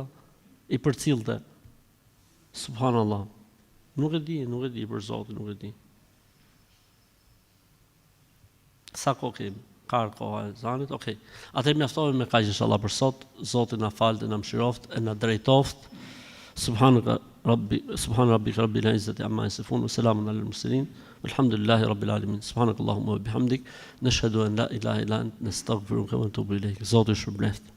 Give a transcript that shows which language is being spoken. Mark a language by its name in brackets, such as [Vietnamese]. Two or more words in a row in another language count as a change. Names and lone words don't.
[Albanian] I përcillte. Subhanallah. Nuk e di për Zotin, nuk e di. Sa kohë kemi? Ka koha e zanit, okej. Atëherë mjaftohemi me kaq inshallah për sot. Zoti na falë, na mëshiroft, e na drejtoft. [Arabic] سبحان ربك رب العزة عما يصفون وسلام على المرسلين. الحمد لله رب العالمين. سبحانك اللهم وبحمدك، نشهد أن لا إله إلا أنت، نستغفرك ونتوب إليك. [Albanian] Zoti ju shpëlbeft.